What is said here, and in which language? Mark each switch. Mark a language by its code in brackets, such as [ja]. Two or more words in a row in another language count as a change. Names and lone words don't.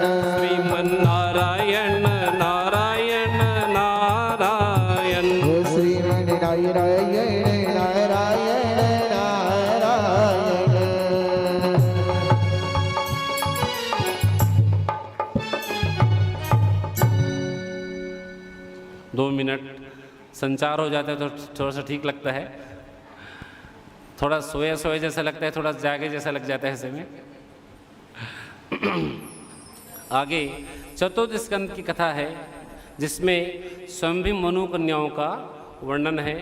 [hi] श्रीमन नारायण नारायण नारायण। ओ श्रीमन नारायण नारायण नारायण। 2 मिनट संचार हो जाता है तो थोड़ा सा ठीक लगता है। थोड़ा सोए सोए जैसा लगता है, थोड़ा जागे जैसा लग जाता है ऐसे में। आगे चतुर्थ स्कंद की कथा है जिसमें स्वयंभी मनु कन्याओं का वर्णन है।